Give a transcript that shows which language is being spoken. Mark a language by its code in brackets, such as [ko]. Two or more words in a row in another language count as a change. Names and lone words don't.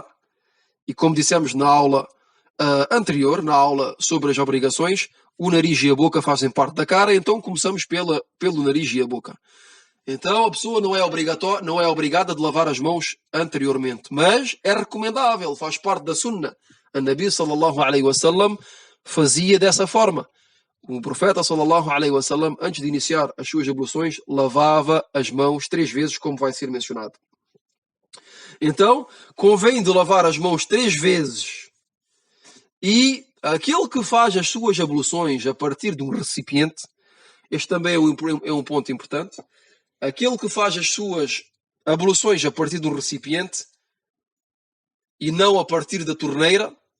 [pt] E como dissemos na aula anterior, na aula sobre as obrigações, o nariz e a boca fazem parte da cara, então começamos pelo nariz e a boca. Então a pessoa não é obrigada de lavar as mãos anteriormente, mas é recomendável, faz parte da sunnah. A [ar] النبي صلى الله عليه وسلم [pt] fazia dessa forma. O profeta [ar] صلى الله عليه وسلم, [pt] antes de iniciar as suas abluções, lavava as mãos 3 vezes, como vai ser mencionado. Então, convém de lavar as mãos 3 vezes. E aquele que faz as suas abluções a partir de um recipiente, este também é um ponto importante, aquele que faz as suas abluções a partir de um recipiente e não a partir da torneira,